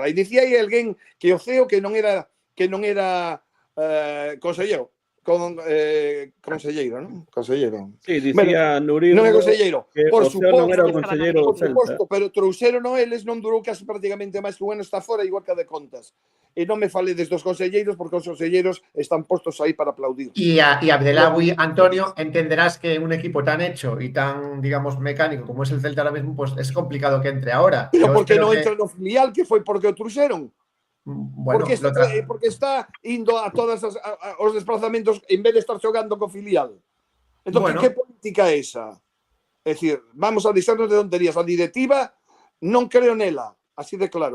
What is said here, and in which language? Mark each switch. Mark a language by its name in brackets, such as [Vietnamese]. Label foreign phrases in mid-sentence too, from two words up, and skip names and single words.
[Galician] E dicía aí alguén que o CEO que non era consellero, conselleiro, non? Conselleiro. Sí, dicía Nurir Non é conselleiro, que por o CEO non era o suposto, conselleiro do por Celta. suposto, pero trouxeron eles non durou casi prácticamente máis que un ano, está fora igual que a de Contas. E non me faledes dos conselleiros porque os conselleiros están postos aí para aplaudir. [Spanish] Y Abdelagui, Antonio, entenderás que un equipo tan hecho y tan, digamos, mecánico como es el Celta ahora mismo, pues es complicado que entre ahora. Pero Yo [Galician] por que [Spanish] espero [Galician] non que- entra no filial, que foi porque o trouxeron? Bueno, Porque está indo a todos os desplazamentos en vez de estar xogando co filial. Entón, Bueno. que política é esa? É dicir, vamos a deixarnos de tonterías. A directiva non creo nela, así de claro.